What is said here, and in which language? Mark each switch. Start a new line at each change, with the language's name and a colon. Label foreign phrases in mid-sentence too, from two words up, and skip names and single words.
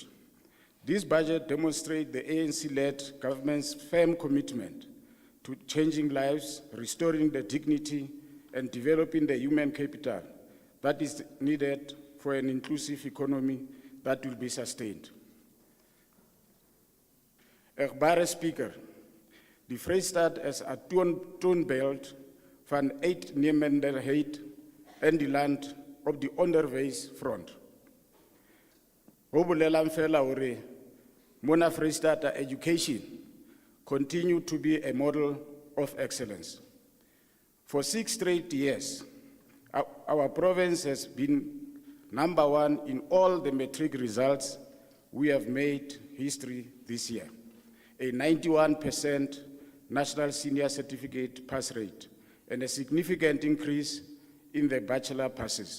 English: This budget demonstrates the ANC-led government's firm commitment to changing lives, restoring the dignity, and developing the human capital that is needed for an inclusive economy that will be sustained.
Afrikaans: Erbare Speaker, die Vrystaat is a toonbeeld van uitnemenderheid in die land op die onderwysfront.
Southern Sotho: Ho bolelang fela hore mona Vrystaat
English: education continue to be a model of excellence. For 6 straight years, our province has been #1 in all the matric results. We have made history this year. A 91% national senior certificate pass rate and a significant increase in the bachelor passes.